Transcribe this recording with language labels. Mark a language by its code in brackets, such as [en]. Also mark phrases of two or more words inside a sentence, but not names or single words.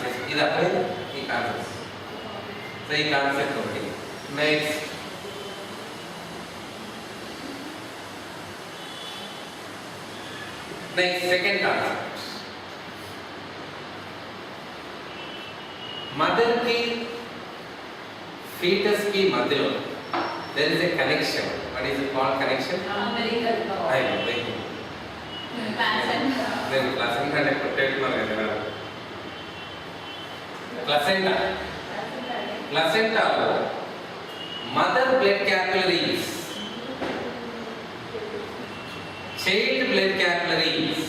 [en] This is the concept. So, this concept is next. Next, second concept. [te] Mother ki fetus కి మధ్యలో, [en] there is a connection. What is it called connection? Umbilical cord. I know, like Placenta. then placenta ne protect magana. Placenta. Placenta lo mother blood capillaries, child blood capillaries.